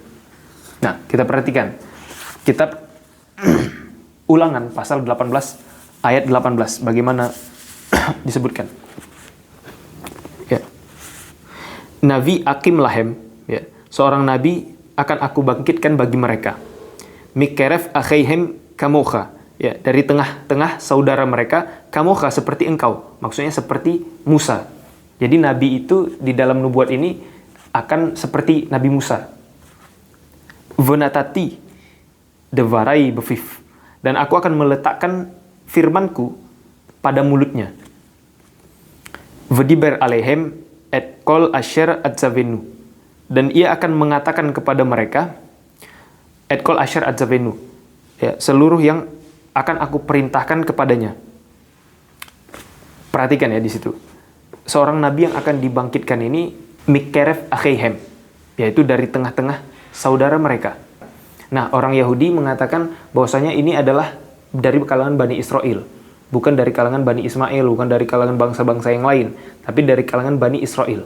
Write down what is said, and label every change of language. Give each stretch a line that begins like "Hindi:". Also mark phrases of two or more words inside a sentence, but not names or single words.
Indonesian: Nah, kita perhatikan kitab Ulangan pasal 18 ayat 18 bagaimana disebutkan. Ya.
Hebrew: נביא אקים להם,
Indonesian: ya, seorang nabi akan aku bangkitkan bagi mereka.
Hebrew: מקרב אחיהם כמוך.
Indonesian: Ya, dari tengah-tengah saudara mereka, kamocha seperti engkau. Maksudnya seperti Musa. Jadi nabi itu di dalam nubuat ini akan seperti Nabi Musa.
Hebrew: ונתתי דברי בפיו.
Indonesian: Dan aku akan meletakkan firmanku pada mulutnya.
Hebrew: ודבר אליהם את כל אשר אצונו.
Indonesian: Dan ia akan mengatakan kepada mereka,
Hebrew: את כל אשר אצונו.
Indonesian: Ya, seluruh yang akan aku perintahkan kepadanya. Perhatikan ya di situ. Seorang nabi yang akan dibangkitkan ini
Hebrew: מקרב אחיהם,
Indonesian: yaitu dari tengah-tengah saudara mereka. Nah, orang Yahudi mengatakan bahwasanya ini adalah dari kalangan Bani Israel, bukan dari kalangan Bani Ismail, bukan dari kalangan bangsa-bangsa yang lain, tapi dari kalangan Bani Israel.